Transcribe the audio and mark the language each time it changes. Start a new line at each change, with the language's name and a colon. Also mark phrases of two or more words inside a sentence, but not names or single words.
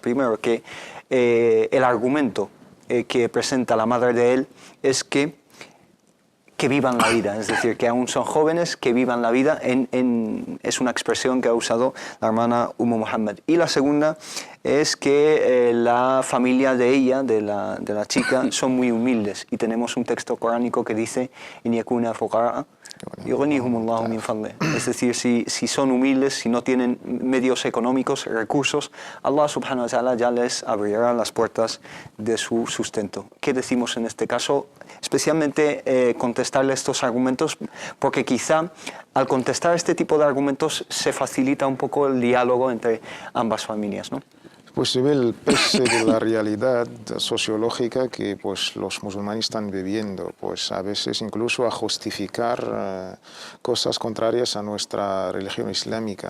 Spanish: Primero, que el argumento que presenta la madre de él es que vivan la vida, es decir, que aún son jóvenes, que vivan la vida, es una expresión que ha usado la hermana Mohamed. Y la segunda es que la familia de ella, de la chica, son muy humildes y tenemos un texto coránico que dice
Arabic: «إن يكونوا فقراء يغنهم الله من فضله».
Spanish: Es decir, si son humildes, si no tienen medios económicos, recursos, Allah
Arabic: سبحانه وتعالى
Spanish: ya les abrirá las puertas de su sustento. ¿Qué decimos en este caso? Especialmente contestarle estos argumentos, porque quizá al contestar este tipo de argumentos se facilita un poco el diálogo entre ambas familias, ¿no? Pues se ve el peso de la realidad sociológica que pues, los musulmanes están viviendo, pues a veces incluso a justificar cosas contrarias a nuestra religión islámica.